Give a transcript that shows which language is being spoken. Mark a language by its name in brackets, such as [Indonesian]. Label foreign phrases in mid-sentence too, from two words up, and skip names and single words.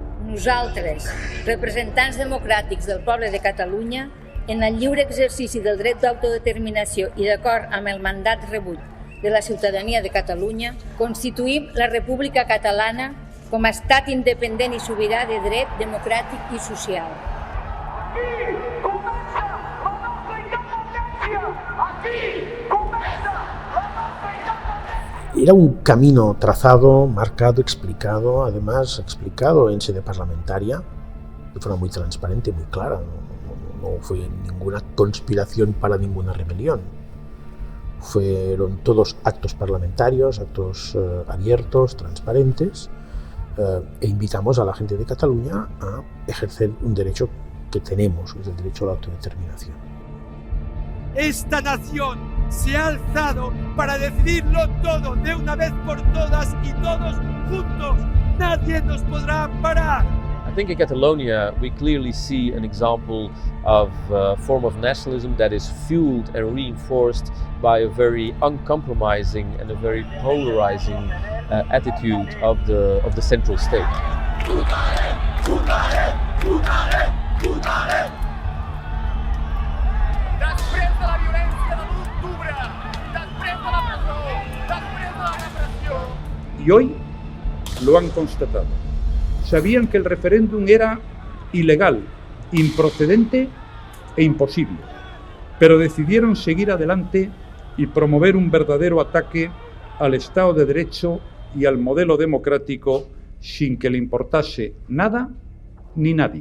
[Catalan] Nosaltres, representants democràtics del poble de Catalunya, en el lliure exercici del dret d'autodeterminació i d'acord amb el mandat rebut de la ciutadania de Catalunya, constituïm la República Catalana com a estat independent i sobirà de dret democràtic i social. Aquí comença la nostra independència! Aquí comença la nostra independència! [Spanish] Era un camino trazado, marcado, explicado, además explicado en sede parlamentaria, de forma muy transparente, muy clara. No fue ninguna conspiración para ninguna rebelión. Fueron todos actos parlamentarios, actos abiertos, transparentes, e invitamos a la gente de Cataluña a ejercer un derecho que tenemos, que es el derecho a la autodeterminación. Esta nación se ha alzado para decidirlo todo de una vez por todas y todos juntos. Nadie nos podrá parar. [English] I think in Catalonia we clearly see an example of a form of nationalism that is fueled and reinforced by a very uncompromising and a very polarizing attitude of the central state. [Catalan] Després de la violència de l'1 d'octubre, després de la presó, després de la repressió. [Spanish] Y hoy lo han constatado. Sabían que el referéndum era ilegal, improcedente e imposible, pero decidieron seguir adelante y promover un verdadero ataque al Estado de Derecho y al modelo democrático sin que le importase nada ni nadie.